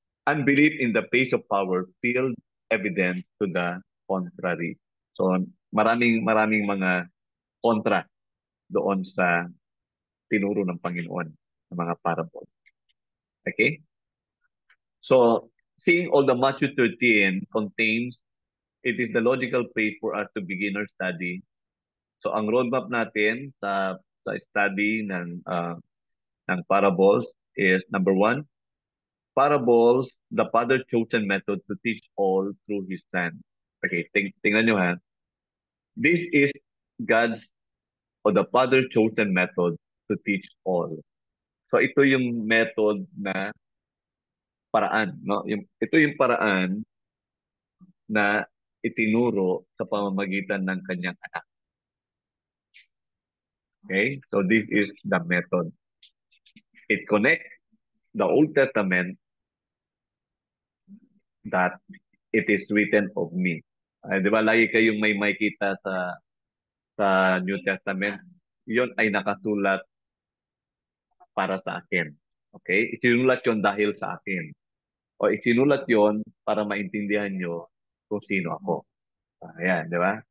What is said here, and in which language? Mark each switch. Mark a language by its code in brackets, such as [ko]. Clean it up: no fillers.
[en] Unbelief in the face of power filled evidence to the contrary. [tl] So, maraming mga kontra doon sa tinuro ng Panginoon ng mga parable. [en] Okay? So, seeing all the Matthew 13 contains, it is the logical place for us to begin our study. So, [tl] ang roadmap natin sa [en] study ng parables is number 1, parables, the Father chosen method to teach all through His Son. [tl] Okay, tingnan nyo ha. [en] This is God's or the Father chosen method to teach all. [tl] So ito yung method na paraan, no? Ito yung paraan na itinuro sa pamamagitan ng kanyang anak. [en] Okay? So this is the method. It connects the Old Testament that it is written of me. [tl] Di ba, lagi kayong may makita sa New Testament, yon ay nakasulat para sa akin. Okay? Isinulat yon dahil sa akin. O isinulat yon para maintindihan nyo kung sino ako. Ayan, di ba?